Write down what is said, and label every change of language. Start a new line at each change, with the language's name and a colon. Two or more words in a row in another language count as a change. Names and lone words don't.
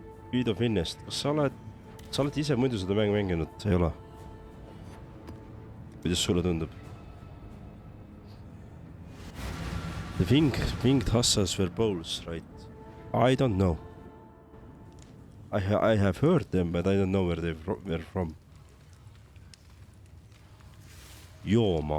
Estonian: Speed of Innest, kas sa oled ise muidu seda mängu mänginud, ei ole? Kuidas sulle tundub?
English: The winged hussars were bowls, right? I don't know. I have heard them, but I don't know where they were from. Yooma.